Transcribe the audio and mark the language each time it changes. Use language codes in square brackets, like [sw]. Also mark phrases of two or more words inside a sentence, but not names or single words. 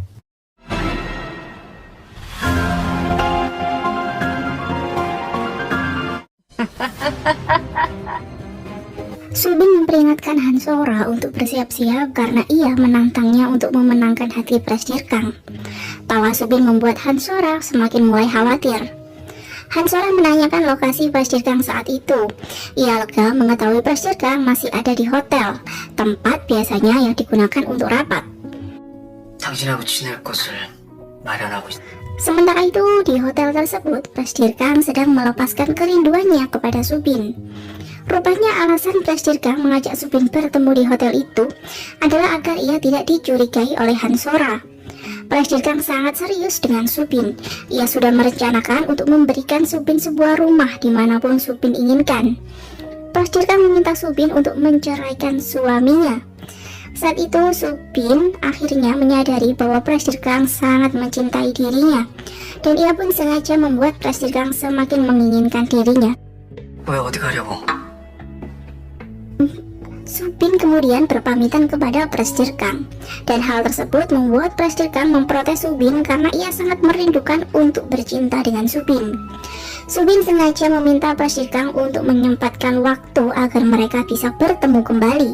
[id] Subin memperingatkan Han Sora untuk bersiap-siap karena ia menantangnya untuk memenangkan hati Prasir Kang. Tawa Subin membuat Han Sora semakin mulai khawatir. Han Sora menanyakan lokasi Prasir Kang saat itu. Ia lega mengetahui Prasir Kang masih ada di hotel, tempat biasanya yang digunakan untuk rapat. [ko] 당신하고 지낼 곳을 마련하고 있어. [id] Sementara itu, di hotel tersebut, Prasir Kang sedang melepaskan kerinduannya kepada Subin. Rupanya alasan Prasir Kang mengajak Subin bertemu di hotel itu adalah agar ia tidak dicurigai oleh Han Sora. Prasir Kang sangat serius dengan Subin. Ia sudah merencanakan untuk memberikan Subin sebuah rumah dimanapun Subin inginkan. Prasir Kang meminta Subin untuk menceraikan suaminya. Saat itu Subin akhirnya menyadari bahwa Prasir Kang sangat mencintai dirinya, dan ia pun sengaja membuat Prasir Kang semakin menginginkan dirinya. [ko] 왜 어디 가려고? [id] Subin kemudian berpamitan kepada Prasir Kang, dan hal tersebut membuat Prasir Kang memprotes Subin karena ia sangat merindukan untuk bercinta dengan Subin. Subin sengaja meminta Prasir Kang untuk menyempatkan waktu agar mereka bisa bertemu kembali.